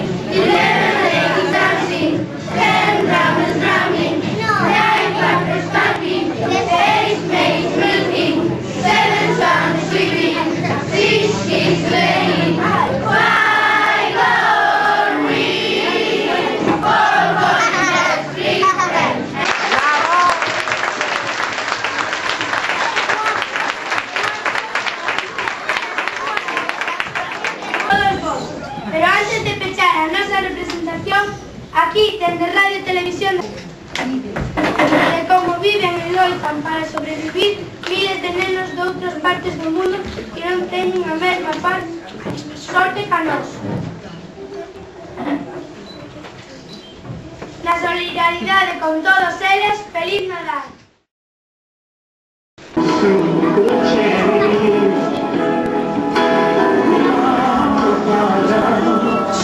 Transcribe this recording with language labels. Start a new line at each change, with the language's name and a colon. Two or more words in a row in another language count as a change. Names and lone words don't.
English: 11 ladies dancing, 10 drummers drumming, 9 partners piping, 8 maids milking, 7 swans swimming, 6 geese playing, 5 got rich, 4 calling bells, 3 French hens.
Galician: Todos vos. Pero antes de pechar a nosa representación, aquí dende Radio e Televisión de como viven e loitan para sobrevivir miles de nenos de outras partes do mundo que non teñen a mesma sorte ca nós. Na solidaridade con todos eles, Feliz Nadal!
English: Thank you.